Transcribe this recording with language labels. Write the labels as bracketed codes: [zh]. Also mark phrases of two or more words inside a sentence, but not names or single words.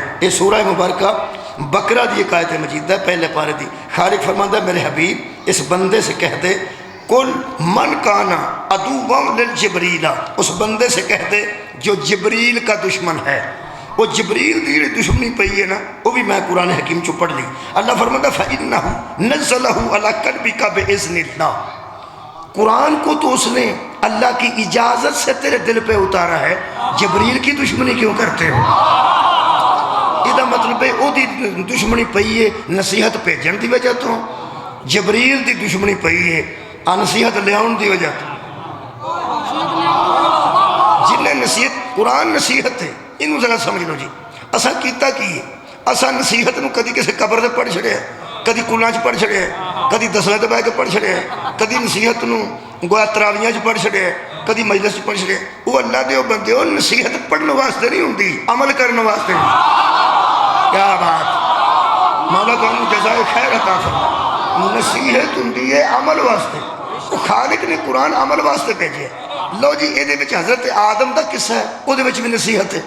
[pa] یہ سورہ مبارکہ بقرہ دی ایک آیت مجید ہے پہلے پارے دی. [ur] خالق فرماتا ہے میرے حبیب اس بندے سے کہہ دے [ar] کل من کانا عدو للجبریل [ur] اس بندے سے کہہ دے جو جبریل کا دشمن ہے. [pa] وہ جبریل دی دشمنی پئی ہے نا وہ بھی میں قرآن حکیم چو پڑھ لی. [ur] اللہ فرماتا [ar] فَإِنَّهُ نَزَّلَهُ عَلَىٰ قَلْبِكَ بِإِذْنِ اللَّهِ. [ur] قرآن کو تو اس نے اللہ کی اجازت سے تیرے دل پہ اتارا ہے. جبریل کی دشمنی کیوں کرتے ہو؟ یہ مطلب ہے [pa] وہ دی دشمنی پئی ہے نصیحت بھیجن دی وجہ تو. جبریل دی دشمنی پئی ہے نصیحت لیاؤن دی وجہ تو. جنہیں نصیحت قرآن نصیحت ہے انہوں ذرا سمجھ لو جی. اساں کیتا کی ہے اساں نصیحت نو کدی کسی قبر سے پڑھ چھڑے کدی کلاں چ پڑھ چھڑے کدی دسلے تے بیٹھ کے پڑھ چھڑے کدی نصیحت نو گویا تراویاں چ پڑھ چھڑے کدی مجلس چ پڑھ چھڑے. وہ اللہ دے بندے ہو نصیحت پڑھنے واسطے نہیں ہوندی عمل کرنے واسطے. [ur] کیا بات مولا تانوں جزائے خیر عطا فرمائے. [pa] نصیحت ہوندی ہے عمل واسطے. خالق نے قرآن عمل واسطے بھیجے. لو جی یہ حضرت آدم دا قصہ ہے وہ بھی نصیحت ہے.